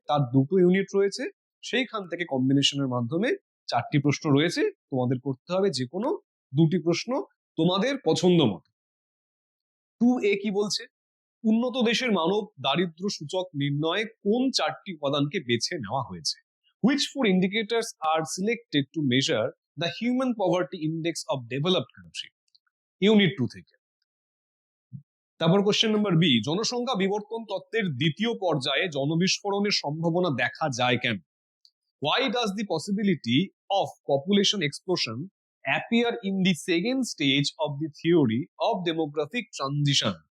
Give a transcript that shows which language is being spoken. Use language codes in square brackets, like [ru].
[bn] তার 2টো ইউনিট রয়েছে, সেইখান থেকে কম্বিনেশনের মাধ্যমে 4টি প্রশ্ন রয়েছে। তোমাদের করতে হবে যে কোনো 2টি প্রশ্ন তোমাদের পছন্দ মতো। 2A কি বলছে? উন্নত দেশের মানব দারিদ্র্য সূচক নির্ণয়ে কোন 4টি উপাদানকে বেছে নেওয়া হয়েছে? [en] Which 4 indicators are selected to measure the human poverty index of developed country? [bn] Unit 2 থেকে। তারপর কোশ্চেন নাম্বার বি, জনসংখ্যা বিবর্তন তত্ত্বের 2য় পর্যায়ে জনবিস্ফোরণের সম্ভাবনা দেখা যায় কেন? [en] Why does the possibility of population explosion appear in the second stage of the theory of demographic transition?